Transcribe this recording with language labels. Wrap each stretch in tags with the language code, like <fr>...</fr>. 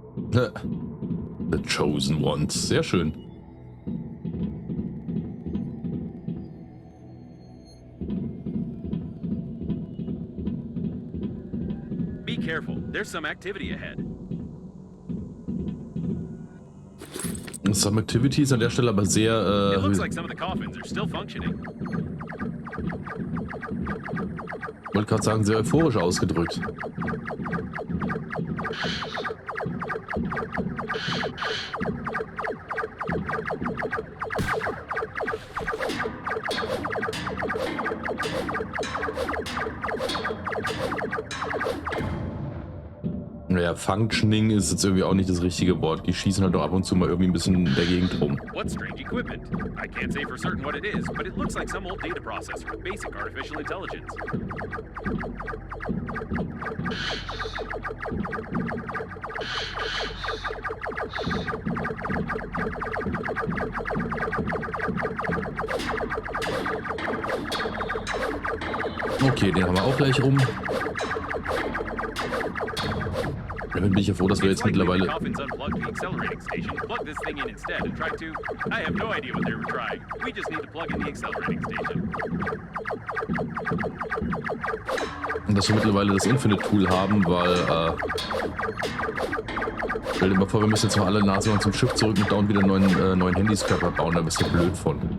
<en>The chosen ones.</en> <de>Sehr schön.</de> <en>Be careful, there's some activity ahead.</en> <de>Some Activity ist an der Stelle aber sehr...</de> <en>It looks like some of the coffins are still functioning.</en> <de>wollte gerade sagen, sehr euphorisch ausgedrückt. Naja, Functioning ist jetzt irgendwie auch nicht das richtige Wort. Die schießen halt doch ab und zu mal irgendwie ein bisschen in der Gegend rum.</de> <en>What strange equipment? I can't say for certain what it is, but it looks like some old data processor with basic artificial intelligence.</en> <de>Okay, den haben wir auch gleich rum. Damit bin ich ja froh, dass wir jetzt mittlerweile...</de> <en>Coffins unplugged the accelerating station, plugged this thing in instead, and tried to... I have no idea what they were trying. We just need to plug in the accelerating station.</en> <de>Und dass wir mittlerweile das Infinite-Tool haben, weil... stell dir mal vor, wir müssen jetzt mal alle Nase lang zum Schiff zurück und dauernd wieder einen neuen Handyskörper bauen, da bist du blöd von.</de>